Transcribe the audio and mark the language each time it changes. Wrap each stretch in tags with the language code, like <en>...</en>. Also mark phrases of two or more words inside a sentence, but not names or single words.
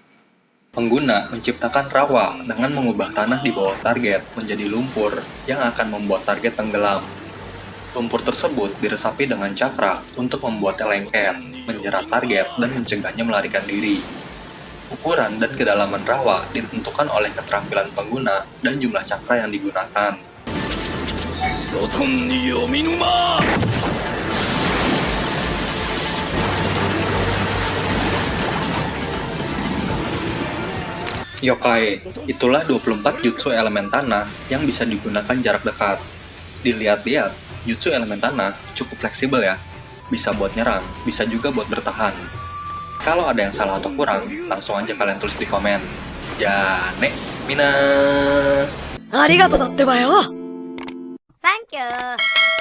<id>Pengguna menciptakan rawa dengan mengubah tanah di bawah target menjadi lumpur yang akan membuat target tenggelam. Lumpur tersebut diresapi dengan cakra untuk membuatnya lengket, menjerat target, dan mencegahnya melarikan diri. Ukuran dan kedalaman rawa ditentukan oleh keterampilan pengguna dan jumlah cakra yang digunakan.</id> <ja>ロトン読み沼</ja> <id>Yokai, itulah 24 jutsu elemen tanah yang bisa digunakan jarak dekat. Dilihat-lihat, jutsu elemen tanah cukup fleksibel ya. Bisa buat nyerang, bisa juga buat bertahan. Kalau ada yang salah atau kurang, langsung aja kalian tulis di komen.</id> <ja>じゃね、みな. ありがとうだってばよサンキュー</ja>